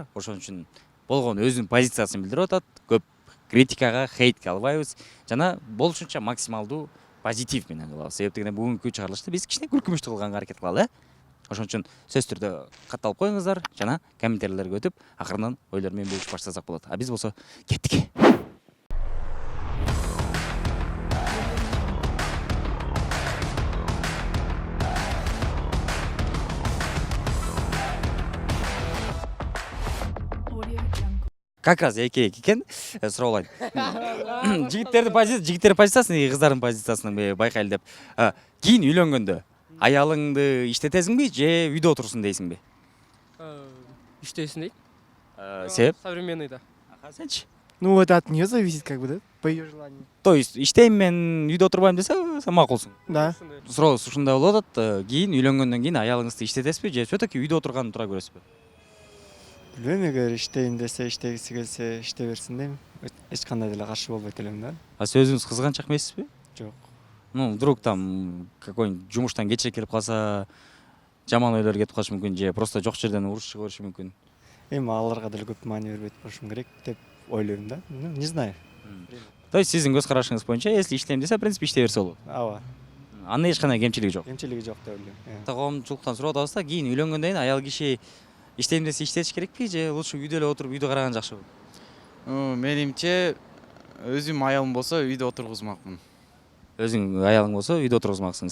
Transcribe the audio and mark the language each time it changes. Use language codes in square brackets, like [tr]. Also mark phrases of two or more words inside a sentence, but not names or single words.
[ky] Ошон үчүн болгону өзүнүн позициясын билдирип атат. Көп критикага, хейтке албайбыз жана болушунча максималдуу позитив менен кылабыз. Себептен бүгүнкү чыгарылышты биз кичине күлкүмүштүү кылганга аракет кылалы, Ошон үчүн сөзсүз түрдө катталып коюңуздар жана комментарийлерге өтүп, акырынан ойлор менен бөлүшүп баштасак болот. А биз болсо кеттик. [ru] Как раз [ky] эки экен суроо алайын. Жигиттердин позициясын, кыздардын позициясын байкайлы деп. Кийин үйлөнгөндө аялыңды иштетесиңби же үйдө отурсун дейсиңби? Иштейсин дейт. Себеп? Современный да. Сенчи? [ru] Ну, это от нее зависит, как бы, да? По ее желанию. То есть [ky] иштейм мен үйдө отурбайм десе, сен макулсуң. [ru] Да. [ky] Суроо ушундай болуп атат. Кийин үйлөнгөндөн кийин аялыңызды иштетесизби же все-таки үйдө отурганын туура көрөсүзбү? Білмейм, эгер иштейин десе, иштегиси келсе, иштей берсин дейм. Эч кандай деле каршы болбойт элем да. А сиз өзүңүз кызганчак эмессизби? Жок. [ru] Ну, вдруг там какой-нибудь [ky] жумуштан кечирээк келип калса, жаман ойлор кетип калышы мүмкүн же просто жок жерден уруш чыга бериши мүмкүн. Эми аларга деле көп маани бербейт болушум керек деп ойлойм да. [ru] Ну, не знаю. То есть [ky] сиздин көз карашыңыз боюнча, если иштейм десе, [ru] в принципе, [ky] иштей берсе болот. Ооба. Анын эч кандай кемчилиги жок. Кемчилиги жок деп ойлойм. Коомчулуктан сурап атабыз да, кийин үйлөнгөндөн кийин аял киши иштейм десе иштетиш керекпи же лучше үйдө эле отуруп үйдө караган жакшыбы? Менимче өзүм аялым болсо үйдө отургузмакмын. Өзүң аялың болсо үйдө отургузмаксың.